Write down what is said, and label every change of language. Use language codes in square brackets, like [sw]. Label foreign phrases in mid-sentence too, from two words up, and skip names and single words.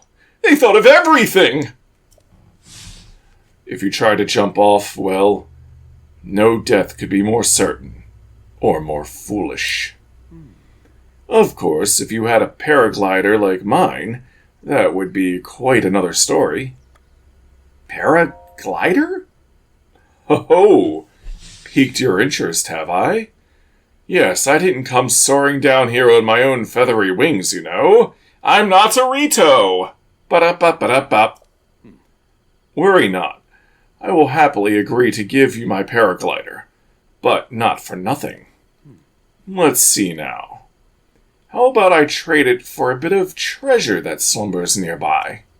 [en] They thought of everything! If you try to jump off, well, no death could be more certain, or more foolish. Of course, if you had a paraglider like mine, that would be quite another story. Paraglider? Ho-ho! Piqued your interest, have I? Yes, I didn't come soaring down here on my own feathery wings, you know. I'm not a Rito! Ba-da-ba-ba-da-bop. Worry not. I will happily agree to give you my paraglider, but not for nothing. Let's see now. How about I trade it for a bit of treasure that slumbers nearby?